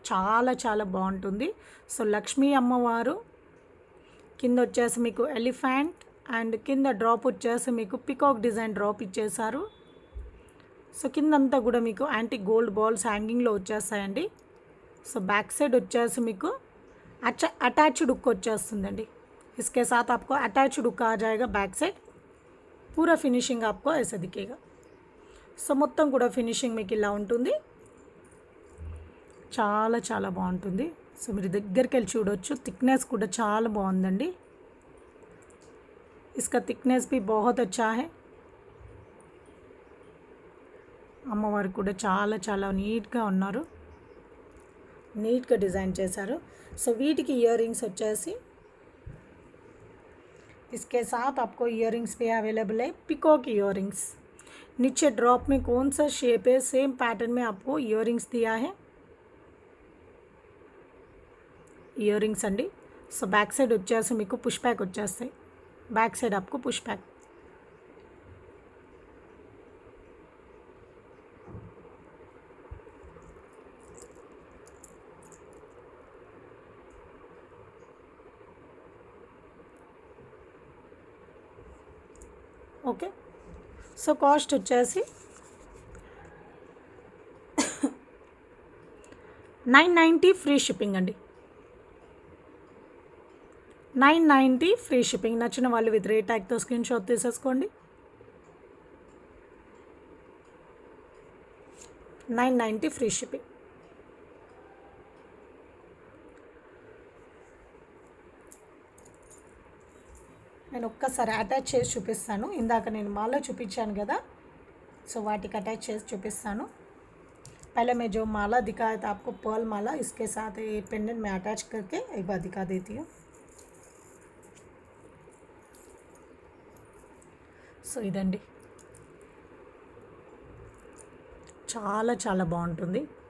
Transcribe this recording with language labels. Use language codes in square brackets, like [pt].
[te] చాలా చాలా బాగుంటుంది. సో లక్ష్మీ అమ్మవారు కింద వచ్చేసి మీకు ఎలిఫెంట్ అండ్ కింద డ్రాప్ వచ్చేసి మీకు పికాక్ డిజైన్ డ్రాప్ ఇచ్చేసారు. సో కిందంతా కూడా మీకు యాంటిక్ గోల్డ్ బాల్స్ హ్యాంగింగ్లో వచ్చేస్తాయండి. సో బ్యాక్ సైడ్ వచ్చేసి మీకు అటాచ్డ్ హుక్ వచ్చేస్తుందండి. [hi] इसके साथ आपको अटैच्ड हुक आ जाएगा बैक साइड. पूरा फिनिशिंग आपको ऐसा दिखेगा. [te] సో మొత్తం కూడా ఫినిషింగ్ మీకు ఇలా ఉంటుంది. చాలా చాలా బాగుంటుంది. సో మీరు దగ్గరికి వెళ్ళి చూడవచ్చు. థిక్నెస్ కూడా చాలా బాగుందండి. [hi] इसका थिकनेस भी बहुत अच्छा है. [te] అమ్మవారు కూడా చాలా చాలా నీట్గా ఉన్నారు, నీట్గా డిజైన్ చేశారు. సో వీటికి ఇయర్ రింగ్స్ వచ్చేసి [hi] इसके साथ आपको इयररिंग्स भी अवेलेबल है. Peacock earrings. नीचे ड्रॉप में कौन सा शेप है, सेम पैटर्न में आपको इयररिंग्स दिया है. इयररिंग्स अंडी. [te] సో బ్యాక్ సైడ్ వచ్చేసి మీకు పుష్ బ్యాక్ వచ్చేస్తాయి. బ్యాక్ సైడ్ आपको push back. Okay, so cost వచ్చేసి 990 ఫ్రీ షిప్పింగ్ అండి. 990 ఫ్రీ షిప్పింగ్. నచ్చిన వాళ్ళు విత్ రేట్ ట్యాగ్తో స్క్రీన్ షాట్ తీసేసుకోండి. 990 ఫ్రీ షిప్పింగ్. నేను ఒక్కసారి అటాచ్ చేసి చూపిస్తాను. ఇందాక నేను మాల చూపించాను కదా, సో వాటికి అటాచ్ చేసి చూపిస్తాను. [hi] पहले मैं जो माला दिखाया था आपको पर्ल माला, इसके साथ ये पेंडेंट में अटैच करके एक बार दिखा देती हूँ. [te] సో ఇదండి, చాలా చాలా బాగుంటుంది.